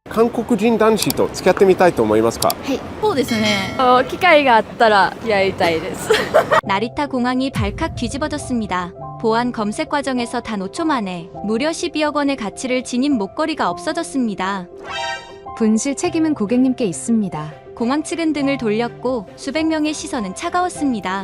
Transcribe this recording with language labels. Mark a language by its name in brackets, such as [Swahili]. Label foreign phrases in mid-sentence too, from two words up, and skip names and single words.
[Japanese] 韓国人男子と付き合ってみたいと思いますか？はい、そうですね。機会があったらやりたいです。 [Korean] 나리타 공항이 발칵 뒤집어졌습니다. 보안 검색 과정에서 단 5초 만에 무려 12억 원의 가치를 지닌 목걸이가 없어졌습니다. 분실 책임은 고객님께 있습니다. 공항 측은 등을 돌렸고 수백 명의 시선은 차가웠습니다.